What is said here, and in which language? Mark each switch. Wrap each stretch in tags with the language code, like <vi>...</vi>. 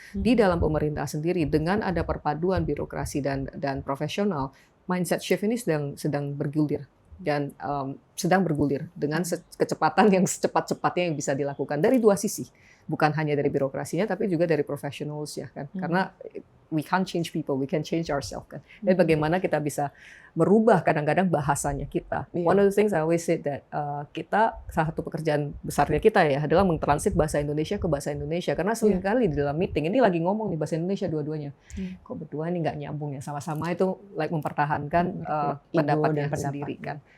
<id>Di dalam pemerintah sendiri dengan ada perpaduan birokrasi dan profesional, mindset shift ini sedang bergulir dan sedang bergulir dengan kecepatan yang secepat-cepatnya yang bisa dilakukan dari dua sisi. Bukan hanya dari birokrasinya, tapi juga dari professionals ya kan.</id> <en>Karena we can't change people, we can change ourselves kan.</en> <id>Dan bagaimana kita bisa merubah kadang-kadang bahasanya kita.</id> <en>One of the things I always say that</en> <id>kita salah satu pekerjaan besarnya kita ya adalah mentransit bahasa Indonesia ke bahasa Indonesia. Karena seringkali di dalam meeting ini lagi ngomong di bahasa Indonesia dua-duanya. Kok berdua ini nggak nyambung ya, sama-sama itu like mempertahankan pendapatnya sendiri kan.</id>